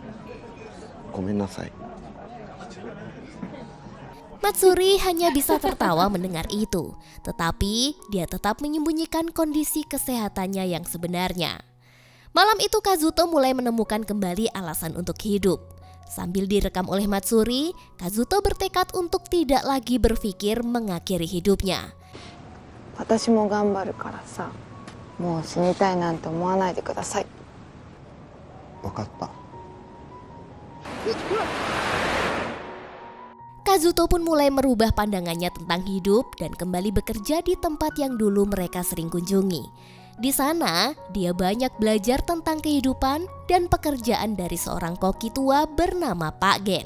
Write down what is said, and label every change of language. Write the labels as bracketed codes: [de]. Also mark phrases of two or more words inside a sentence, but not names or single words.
[id] Matsuri hanya bisa tertawa mendengar itu, tetapi dia tetap menyembunyikan kondisi kesehatannya yang sebenarnya. Malam itu Kazuto mulai menemukan kembali alasan untuk hidup. Sambil direkam oleh Matsuri, Kazuto bertekad untuk tidak lagi berpikir mengakhiri hidupnya. [ja] 私も頑張るからさ、もう死にたいなんて思わないでください。分かった。 [id] Kazuto pun mulai merubah pandangannya tentang hidup dan kembali bekerja di tempat yang dulu mereka sering kunjungi. Di sana, dia banyak belajar tentang kehidupan dan pekerjaan dari seorang koki tua bernama Pak Gen.